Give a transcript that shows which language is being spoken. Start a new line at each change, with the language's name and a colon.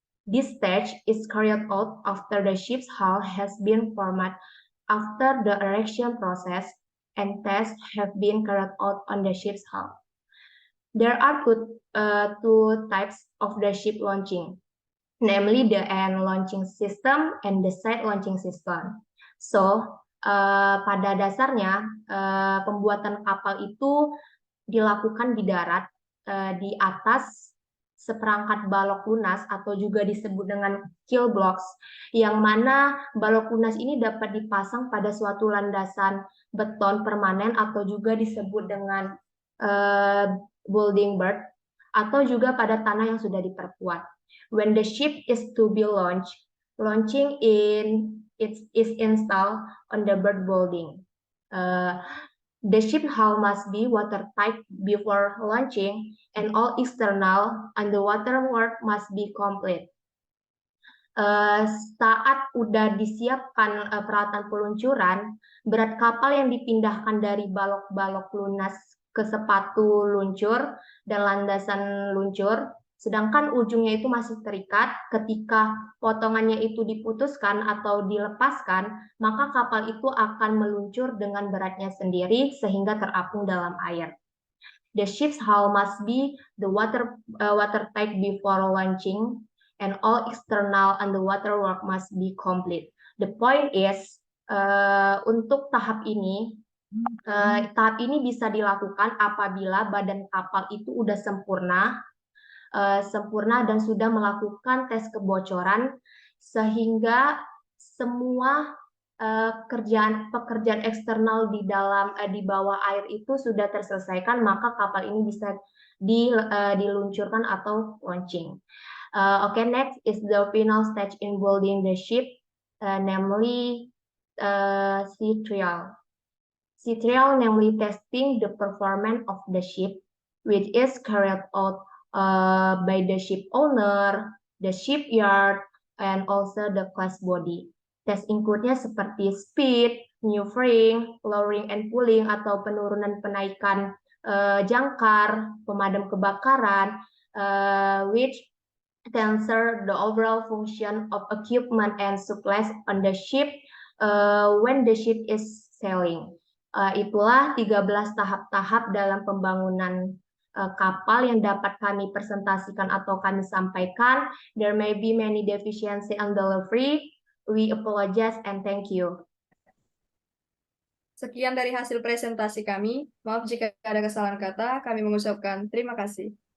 English: This stage is carried out after the ship's hull has been formed, after the erection process and tests have been carried out on the ship's hull. There are two types of the ship launching, namely the end launching system and the side launching system.
Indonesian: So, pada dasarnya pembuatan kapal itu dilakukan di darat di atas seperangkat balok lunas atau juga disebut dengan keel blocks, yang mana balok lunas ini dapat dipasang pada suatu landasan beton permanen atau juga disebut dengan building berth atau juga pada tanah yang sudah diperkuat.
English: When the ship is to be launched, launching is installed on the berth building. The ship hull must be watertight before launching, and all external underwater work must be complete.
Indonesian: Saat udah disiapkan peralatan peluncuran, berat kapal yang dipindahkan dari balok-balok lunas ke sepatu luncur dan landasan luncur, sedangkan ujungnya itu masih terikat. Ketika potongannya itu diputuskan atau dilepaskan, maka kapal itu akan meluncur dengan beratnya sendiri sehingga terapung dalam air.
English: The ship's hull must be the watertight before launching, and all external underwater work must be complete. The point is,
Indonesian: untuk tahap ini bisa dilakukan apabila badan kapal itu udah sempurna dan sudah melakukan tes kebocoran, sehingga semua pekerjaan eksternal di bawah air itu sudah terselesaikan, maka kapal ini bisa diluncurkan atau launching.
English: Okay, next is the final stage in building the ship, namely sea trial. Sea trial, namely testing the performance of the ship, which is carried out by the ship owner, the shipyard, and also the class body.
Indonesian: Tes include-nya seperti
English: speed, maneuvering, lowering and pulling
Indonesian: atau penurunan penaikan jangkar, pemadam kebakaran,
English: which answer the overall function of equipment and supplies on the ship when the ship is sailing.
Indonesian: Itulah 13 tahap-tahap dalam pembangunan kapal yang dapat kami presentasikan atau kami sampaikan.
English: There may be many deficiency and delivery. We apologize and thank you.
Indonesian: Sekian dari hasil presentasi kami. Maaf jika ada kesalahan kata. Kami mengucapkan terima kasih.